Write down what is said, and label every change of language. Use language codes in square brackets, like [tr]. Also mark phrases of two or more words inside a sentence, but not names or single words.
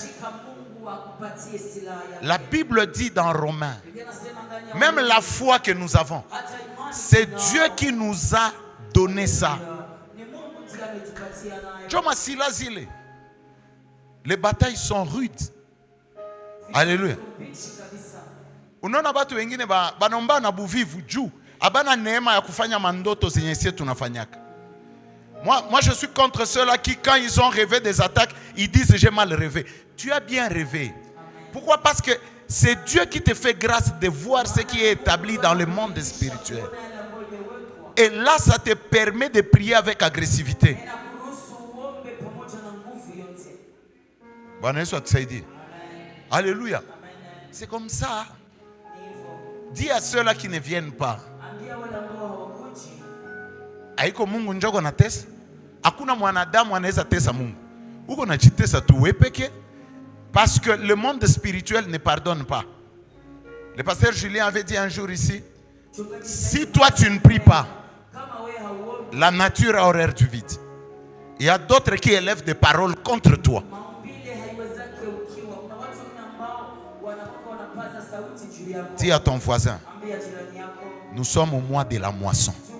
[fr] La Bible dit dans Romains, même la foi que nous avons, c'est Dieu qui nous a donné ça. Les batailles sont rudes. Alléluia. [sw] Unaona watu wengine banomba na buvivu juu abana neema ya kufanya mandoto zenye sisi tunafanyaka. [fr] Moi je suis contre ceux-là qui quand ils ont rêvé des attaques, ils disent j'ai mal rêvé. Tu as bien rêvé. Pourquoi? Parce que c'est Dieu qui te fait grâce de voir ce qui est établi dans le monde spirituel. Et là, ça te permet de prier avec agressivité. Alléluia. C'est comme ça. Dis à ceux-là qui ne viennent pas. [sw] Aiko Mungu njoko na tesa. Hakuna mwanadamu anaweza tesa Mungu. Uko na jitesa tu wewe peke. [fr] Parce que le monde spirituel ne pardonne pas. Le pasteur Julien avait dit un jour ici, si toi tu ne pries pas, la nature a horreur du vide. Il y a d'autres qui élèvent des paroles contre toi. Dis à ton voisin, nous sommes au mois de la moisson.